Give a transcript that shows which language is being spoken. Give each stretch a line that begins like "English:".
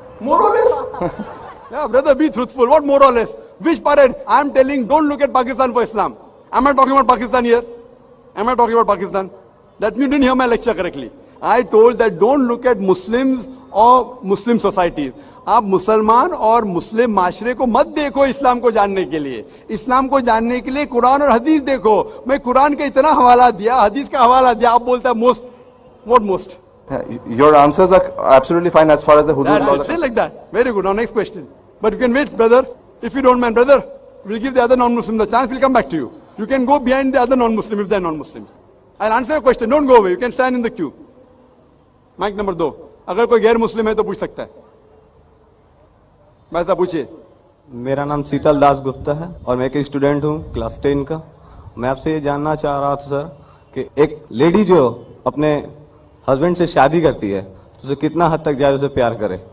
English: More or less? Yeah, brother, be truthful. What more or less? Which parent? I'm telling, don't look at Pakistan for Islam. Am I talking about Pakistan here? Am I talking about Pakistan? That means you didn't hear my lecture correctly. I told that don't look at Muslims or Muslim societies.
Hindi: आप मुसलमान और मुस्लिम माशरे को मत देखो इस्लाम को जानने के लिए। इस्लाम को जानने के लिए कुरान और हदीस देखो। मैं कुरान का इतना हवाला दिया, हदीस का हवाला दिया, आप बोलता है most.
English: What most? Your answers are absolutely fine as far as the hudud laws are That's it, like that. Very good. Now next question. But you can wait, brother. If you don't mind, brother, we'll give the other non-Muslim the chance. We'll come back to you. You can go behind the other non-Muslim if they're non-Muslims. I'll answer your question. Don't go away. You can stand in the queue. Mic number 2.
Hindi: अगर कोई गैर मुस्लिम है तो पूछ सकता है. भाई साहब पूछिए. मेरा नाम शीतल दास गुप्ता है और मैं एक स्टूडेंट हूँ क्लास 10 का. मैं आपसे ये जानना चाह रहा था सर कि एक लेडी जो अपने हस्बैंड से शादी करती है तो उसे कितना हद तक जाए उसे प्यार करे?